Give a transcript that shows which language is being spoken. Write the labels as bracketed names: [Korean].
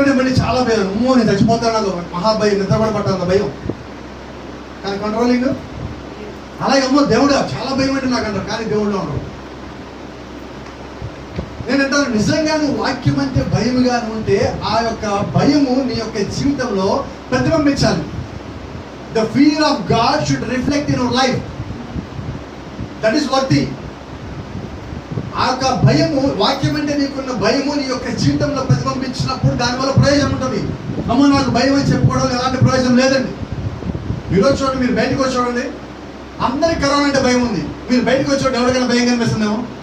[Telugu] అంటే మళ్ళీ చాలా భయం, అమ్మో నేను చచ్చిపోతాను, నాకు మహాభయం, నిద్రపడి పట్టాలి భయం. కానీ కంట్రోలింగ్ అలాగే అమ్మో దేవుడు చాలా భయం అంటే నాకు అంటారు, కానీ దేవుడు ఉండరు. నేనంటాను నిజంగా నువ్వు వాక్యం అంటే భయముగా ఉంటే ఆ యొక్క భయము నీ యొక్క జీవితంలో ప్రతిబింబించాలి. [English] The fear of God should reflect in your life. That is worthy. [Telugu] ఆ యొక్క భయము, వాక్యం అంటే నీకున్న భయము నీ యొక్క జీవితంలో ప్రతిబింబించినప్పుడు దానివల్ల ప్రయోజనం ఉంటుంది. అమ్మో నాకు భయం అని చెప్పుకోవడం ఎలాంటి ప్రయోజనం లేదండి. ఈరోజు చూడండి, మీరు బయటకు వచ్చి చూడండి, అందరికి కరోనా అంటే భయం ఉంది. మీరు బయటకు వచ్చి ఎవరికైనా భయం కనిపిస్తుందేమో?